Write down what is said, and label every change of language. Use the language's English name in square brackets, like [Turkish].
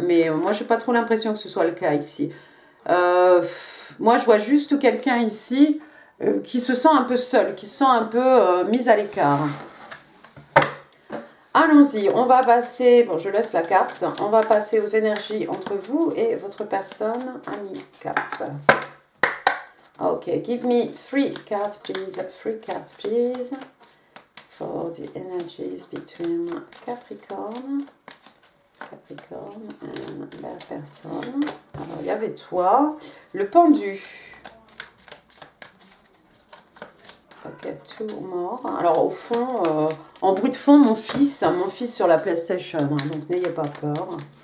[French] Mais moi, je n'ai pas trop l'impression que ce soit le cas ici. Moi, je vois juste quelqu'un ici qui se sent un peu seul, qui se sent un peu mis à l'écart. Allons-y, on va passer, bon je laisse la carte, on va passer aux énergies entre vous et votre personne, ami Cap. [English] Ok, give me 3 cards please, 3 cards please, for the energies between Capricorn and [French] la personne. Alors il y avait toi, le pendu. [English] Ok, two more. [French] Alors au fond, en bruit de fond, mon fils sur la PlayStation, hein, donc n'ayez pas peur.